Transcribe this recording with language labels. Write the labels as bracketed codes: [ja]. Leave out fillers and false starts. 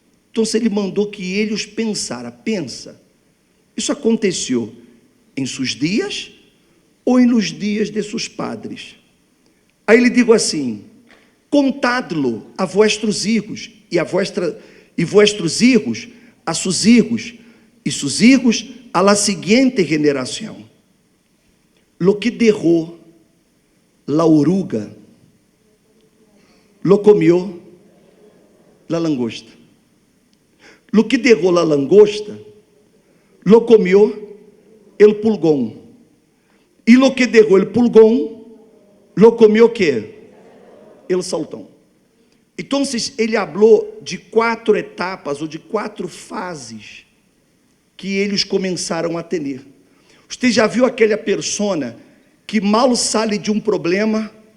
[pt] Então ele mandou que eles pensa, isso aconteceu em seus dias, ou em [es] los dias [pt] de seus padres? Aí ele digo assim, contadlo a vossos filhos, e vossos filhos [es] a sus hijos y sus hijos a la siguiente generación. Lo que dejó la oruga, lo comió la langosta. Lo que dejó la langosta, lo comió el pulgón. Y lo que dejó el pulgón, lo comió ¿qué? El saltón. [pt] Entonces, ele falou de 4 etapas ou de 4 fases que eles começaram a ter. Você já viu aquela persona que mal sai de um problema?